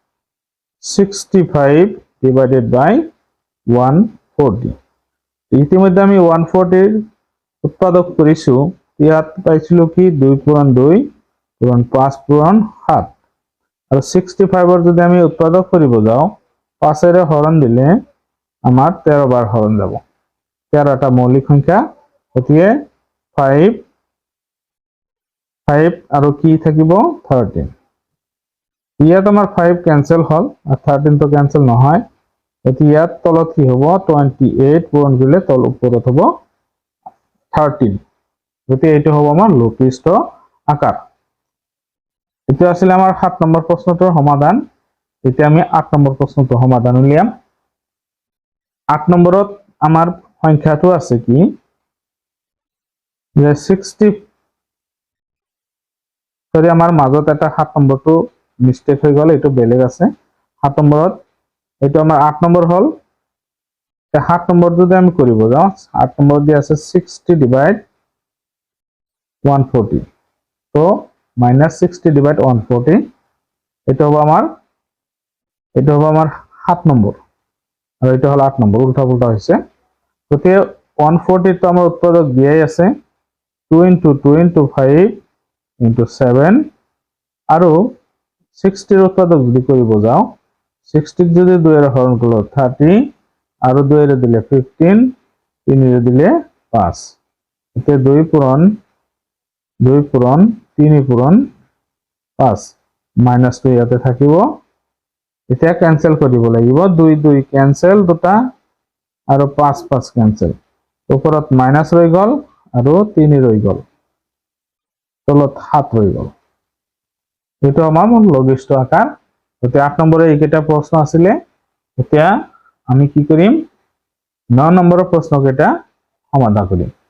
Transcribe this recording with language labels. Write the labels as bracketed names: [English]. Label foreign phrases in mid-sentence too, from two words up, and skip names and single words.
[English] 65 divided by 140 [Assamese] ইতিমধ্যে আমি 140 এর উৎপাদক কৰিছো ইয়াত পাইছিলো কি 2 পূৰণ 2 পূৰণ 5 পূৰণ 7 আৰু 65 এর যদি আমি উৎপাদক কৰিব যাও 5 এর হৰণ দিলে আমাৰ 13 বাৰ হৰণ যাব 13 টা মৌলিক সংখ্যা গতিকে 5 আৰু কি থাকিব 13 ইয়াত আমাৰ 5 ক্যান্সেল হল আর 13 তো ক্যান্সেল নহয় গতি ইয়াত তলত কি হ'ব 28 পূৰণ কৰিলে তল ওপৰত হ'ব 13 গতি এইটো হ'ব আমাৰ লঘিষ্ঠ আকাৰ এটা আসলে আমার 7 নম্বর প্রশ্নটোৰ সমাধান এতিয়া আমি 8 নম্বৰ প্ৰশ্নটোৰ সমাধান উলিয়াম 8 নম্বৰত আমাৰ সংখ্যাটো আছে কি যে 60 সরি আমাৰ মাজত এটা 7 নম্বৰটো মিস্টেক হৈ গল এটো বেলেগ আছে 7 নম্বৰত এটো আমাৰ 8 নম্বৰ হল 7 নম্বৰ যদি আমি কৰিব যাও 8 নম্বৰ দি আছে 60 ডিভাইড [Bangla] 140 তো [English] minus 60 divided 140 [Bangla] এটা হবে আমার 7 নম্বর আর এটা হলো [Assamese] 8 নম্বর উল্টা পুল্টা হইছে তো 140 তো আমার উৎপাদক দিয়াই আছে [English] 2 into 2 into 5 into 7 [Assamese] আৰু 60 এর উৎপাদক যদি কৰিব যাও 60 যদি 2 এর হরণ করলে 30 আৰু 2 এর দিলে 15 3 এর দিলে 5 এতে 2 পূরণ 3 পূরণ 5 মাইনাস 2 ইয়াতে থাকিব এতিয়া কেনসেল কৰিব লাগিব 2 2 কেনসেল দুটা আৰু 5 5 কেনসেল ওপৰত মাইনাস ৰৈ গল আৰু 3 ৰৈ গল তলত 7 ৰৈ গল এটো আমাৰ লঘিষ্ঠ আকাৰ এতিয়া 8 নম্বৰৰ এইকেইটা প্ৰশ্ন আছিল এতিয়া আমি কি কৰিম 9 নম্বৰৰ প্ৰশ্নকেইটা সমাধান কৰিম